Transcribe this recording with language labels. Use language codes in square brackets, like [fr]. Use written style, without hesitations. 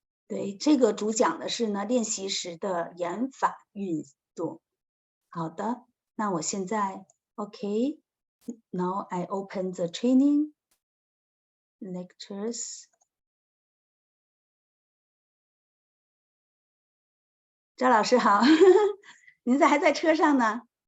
[zh] 对，这个主讲的是呢练习时的言法运动。好的，那我现在 OK。 [en] Now I open the training lectures. [zh] 赵老师好，您还在车上呢。